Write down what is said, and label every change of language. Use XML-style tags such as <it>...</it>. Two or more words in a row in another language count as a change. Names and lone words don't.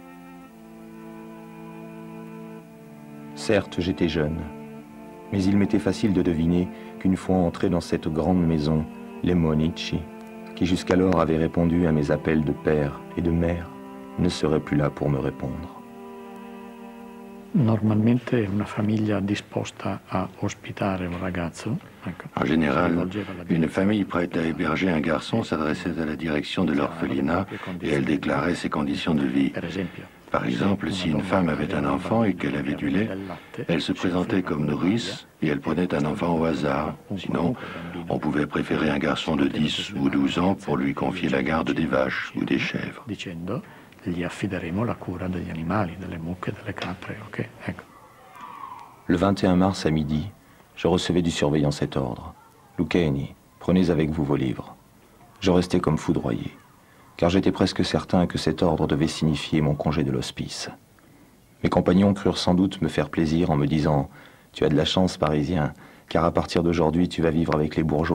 <fr>Certes, j'étais jeune, mais il m'était facile de deviner qu'une fois entré dans cette grande maison, les Monici, qui jusqu'alors avaient répondu à mes appels de père et de mère, ne seraient plus là pour me répondre.</fr> <it>Normalmente una famiglia disposta a ospitare un ragazzo.</it> <fr>En général, une famille prête à héberger un garçon s'adressait à la direction de l'orphelinat et elle déclarait ses conditions de vie. Par exemple, si une femme avait un enfant et qu'elle avait du lait, elle se présentait comme nourrice et elle prenait un enfant au hasard. Sinon, on pouvait préférer un garçon de 10 ou 12 ans pour lui confier la garde des vaches ou des chèvres.</fr> <it>Gli affideremo la cura degli animali, delle mucche, delle capre, ok? Ecco.</it> <fr>Le 21 mars à midi, je recevais du surveillant cet ordre. Lucchini, prenez avec vous vos livres. Je restais comme foudroyé, car j'étais presque certain que cet ordre devait signifier mon congé de l'hospice. Mes compagnons crurent sans doute me faire plaisir en me disant « Tu as de la chance, Parisien, car à partir d'aujourd'hui, tu vas vivre avec les bourgeois.</fr>